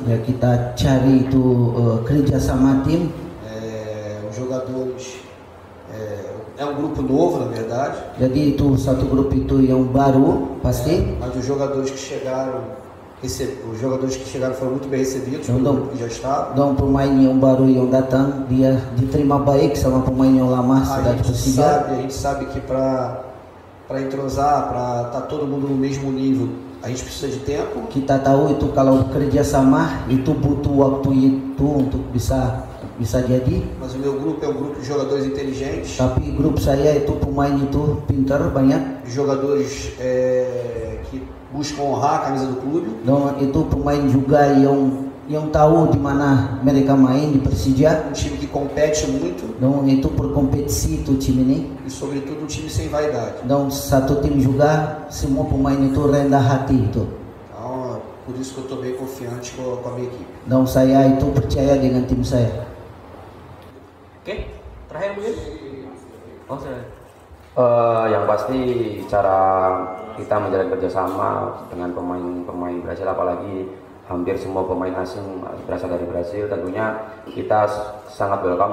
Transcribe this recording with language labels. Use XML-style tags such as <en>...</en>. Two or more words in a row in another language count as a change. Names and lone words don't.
<id>Ya, kita cari itu kerjasama tim.</id> <pt>Os jogadores é um grupo novo, na verdade.</pt> <id>Jadi itu satu grup itu yang baru pasti.</id> <pt>Mas os jogadores que chegaram foram muito bem recebidos pelo grupo que já estava.</pt> <id>Dan pemain yang baru yang datang dia diterima baik sama pemain yang lama sudah di Persija.</id> <pt>A gente sabe que para entrosar, para estar todo mundo no mesmo nível, a gente precisa de tempo.</pt> <id>Kita tahu itu kalau kerja sama itu butuh waktu itu untuk bisa jadi.</id> <pt>Mas o meu grupo é um grupo de jogadores inteligentes.</pt> <id>Tapi grup saya itu pemain itu pintar banyak.</id> <pt>De jogadores que buscam honrar a camisa do clube.</pt> <id>Dan itu pemain juga yang yang tahu di mana mereka main di Persija.</id> <pt>Um time que compete muito</pt> <id>Então itu por kompetisi itu time ini.</id> <pt>e, sobretudo, um time sem vaidade.</pt> <id>Dan satu tim juga semua pemain itu rendah hati itu.</id> <pt>Então, por isso que eu estou bem confiante com a minha equipe.</pt> <id>Dan saya itu percaya dengan tim saya. Oke, terakhir mungkin. Oh, saya. Yang pasti cara kita menjalin kerjasama dengan pemain-pemain Brasil, apalagi hampir semua pemain asing berasal dari Brasil, tentunya kita sangat welcome</id>